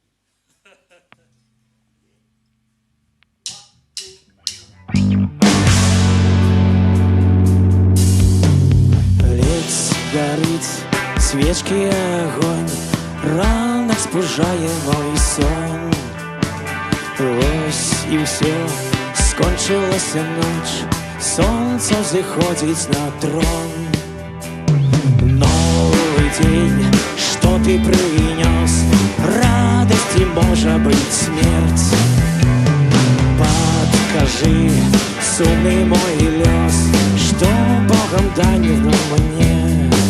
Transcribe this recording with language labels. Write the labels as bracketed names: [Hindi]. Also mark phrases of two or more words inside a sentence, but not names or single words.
[Belarusian] Ледзь гарыць свечкі агонь, ранак спужае мой сон. Вось і ўсё, скончылася ноч, сонца зыходзіць на трон. [Russian] Новый день, что ты принес, радости, может быть, смерть. Подкажи, сумный мой лес, что Богом данил мне.